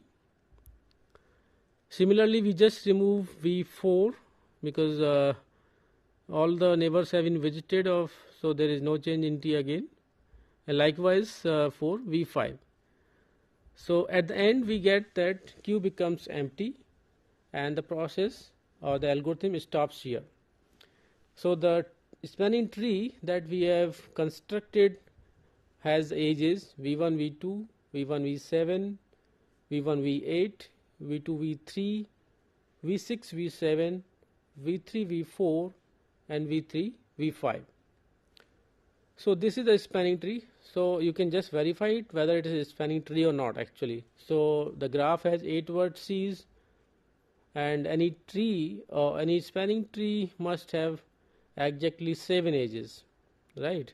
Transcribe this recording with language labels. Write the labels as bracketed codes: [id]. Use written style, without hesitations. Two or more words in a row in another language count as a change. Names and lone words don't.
[en] Similarly, we just remove V4 because all the neighbors have been visited of, so there is no change in T again, and likewise for V5. So at the end we get that Q becomes empty and the process or the algorithm stops here. So the spanning tree that we have constructed has ages V1, V2, V1, V7, V1, V8, V2, V3, V6, V7, V3, V4 and V3, V5. So this is the spanning tree. So you can just verify it whether it is a spanning tree or not actually. So the graph has 8 vertices, and any tree or any spanning tree must have exactly 7 edges, right?